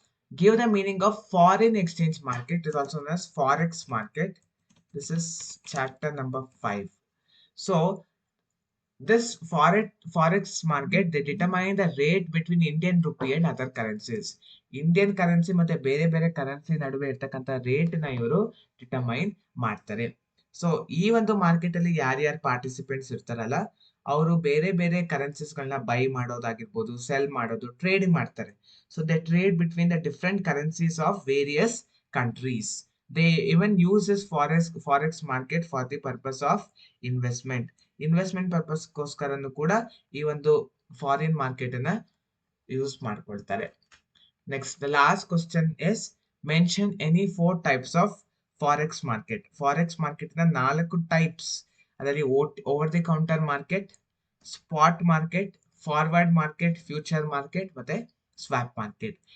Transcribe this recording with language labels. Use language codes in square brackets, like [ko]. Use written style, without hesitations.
[en] Give the meaning of foreign exchange market. It is also known as Forex market. This is chapter number 5. So this forex market, they determine the rate between Indian rupee and other currencies. [kn] Indian currency ಮತ್ತೆ ಬೇರೆ ಬೇರೆ currency ನಡುವೆ ಇರ್ತಕ್ಕಂಥ rate ನ ಇವರು determine ಮಾಡ್ತಾರೆ. So ಈ ಒಂದು ಮಾರ್ಕೆಟ್ ಅಲ್ಲಿ ಯಾರ್ಯಾರು ಪಾರ್ಟಿಸಿಪೆಂಟ್ಸ್ ಇರ್ತಾರಲ್ಲ ಅವರು ಬೇರೆ ಬೇರೆ ಕರೆನ್ಸೀಸ್ ಗಳನ್ನ ಬೈ ಮಾಡೋದಾಗಿರ್ಬೋದು, ಸೆಲ್ ಮಾಡೋದು, ಟ್ರೇಡಿಂಗ್ ಮಾಡ್ತಾರೆ. [en] So they trade between the different currencies of various countries. They even use this forex market for the purpose of investment ಪರ್ಪಸ್ಗೋಸ್ಕರನು ಕೂಡ ಈ ಒಂದು foreign market ಅನ್ನ use ಮಾಡ್ಕೊಳ್ತಾರೆ. Next, the last question is mention any 4 types of forex market. Forex market na 4 types. ಅದರಲ್ಲಿ over the counter market, spot market, forward market, future market ಮತ್ತೆ swap market.